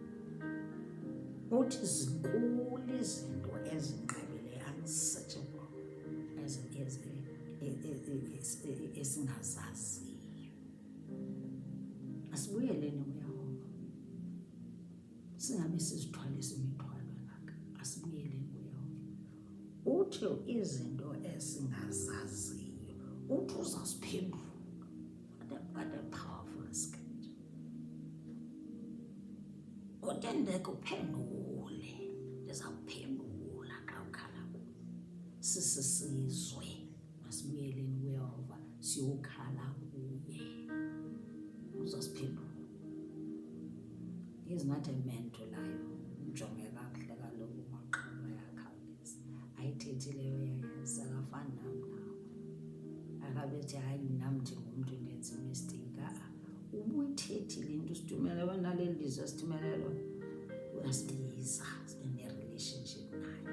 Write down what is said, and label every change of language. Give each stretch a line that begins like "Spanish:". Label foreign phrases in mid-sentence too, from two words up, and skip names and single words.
Xhosa: Uthi zinkulu izinto ezinqabileyo, unsearchable, esingazaziyo. Asibuyeleni kuYehova. Singabe sizithwalisa imithwalo yakhe. Asibuyeleni kuYehova. Uthi izinto esingazaziyo. Uthi uzasiphendula.
English: What a powerful scripture.
Xhosa: Kodwa ndikuphendule. Ndizawuphendula xa ukhala kuye. Sisizwe. Masibuyeleni kuYehova siyokhala kuye. Uzasiphendula.
English: He's not a man to lie.
Xhosa: Mjonge kakuhle kaloku umaqhawe ayakhawuleza. Ayithethi leyo yayenza akafani nam nawe. Akabethi hayi nam ndingumntu ndenza imisteyiki. Ubuyithethile into usithumele banaleli lizwe asithumele lona. Uyasibiza sibe ne-relationship naye.